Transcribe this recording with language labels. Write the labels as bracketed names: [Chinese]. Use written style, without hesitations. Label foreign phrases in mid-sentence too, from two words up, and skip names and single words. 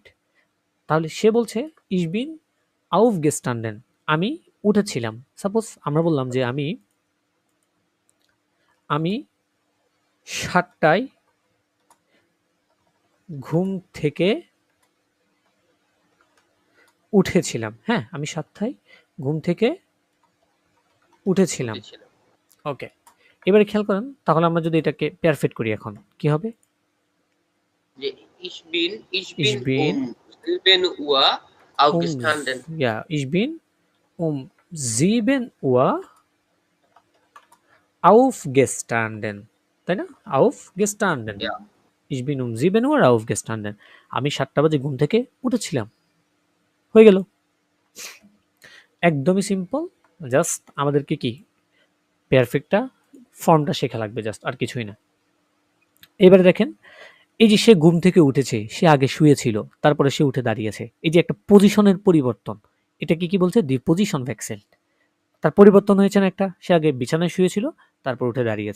[Bangla] তাহলে সে বলছে [German] ich bin auf gestanden, [Bangla] আমি উঠেছিলাম, সাপোজ আমরা বললাম যে আমি আমি 7টায় ঘুম থেকে উঠেছিলাম, হ্যাঁ আমি 7টায় ঘুম থেকে উঠেছিলাম, উঠেছিলাম। ওকে। এবারে খেয়াল করেন, তাহলে আমরা যদি এটাকে পারফেক্ট করি এখন কি হবে, [German] যে ich ইস bin বিন 7 Uhr um aufgestanden. ja ich bin um 7 Uhr aufgestanden, [Bangla] তাই না, [German] aufgestanden, Ja. ich bin um 7 Uhr aufgestanden, [Bangla] আমি 7টা বাজে ঘুম থেকে উঠেছিলাম, হয়ে গেল, একদমই সিম্পল। জাস্ট আমাদেরকে কি পারফেক্টটা ফর্মটা শেখা লাগবে, জাস্ট আর কিছুই না। এবারে দেখেন, এই যে সে ঘুম থেকে উঠেছে, সে আগে শুয়েছিল তারপরে সে উঠে দাঁড়িয়েছে, এই যে একটা পজিশনের পরিবর্তন, এটা কি বলছে, [German] die Position Wechsel, [Bangla] তার পরিবর্তন হয়েছে না একটা, সে আগে বিছানায় শুয়েছিল তারপর উঠে দাঁড়িয়েছে।